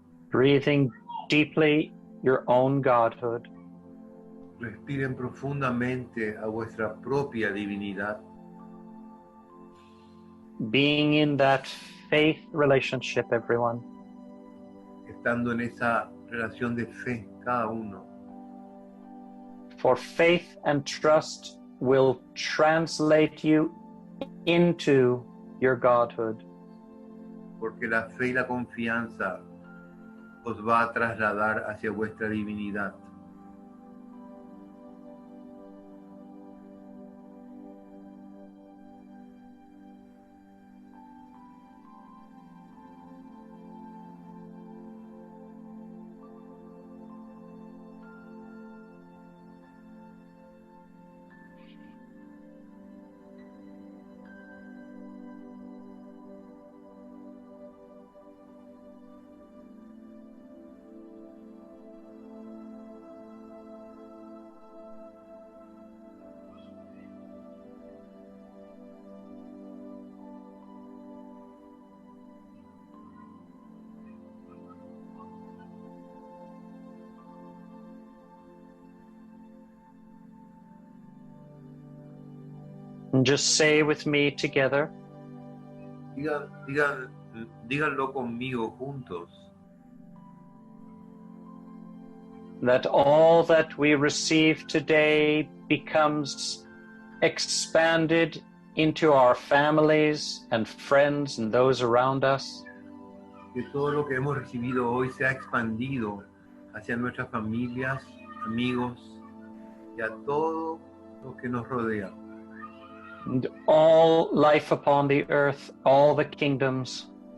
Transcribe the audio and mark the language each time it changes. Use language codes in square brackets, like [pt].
[en] breathing deeply your own godhood. [es] Respiren profundamente a vuestra propia divinidad, [en] Being in that faith relationship, everyone. [es] estando en esa relación de fe cada uno. [en] For faith and trust will translate you into your godhood. [es] Porque la fe y la confianza os va a trasladar hacia vuestra divinidad. [en] And just say with me together, [es] Díganlo conmigo juntos, [en] that all that we receive today becomes expanded into our families and friends and those around us. [es] que todo lo que hemos recibido hoy sea expandido hacia nuestras familias, amigos y a todo lo que nos rodea. [en] And all life upon the earth, all the kingdoms,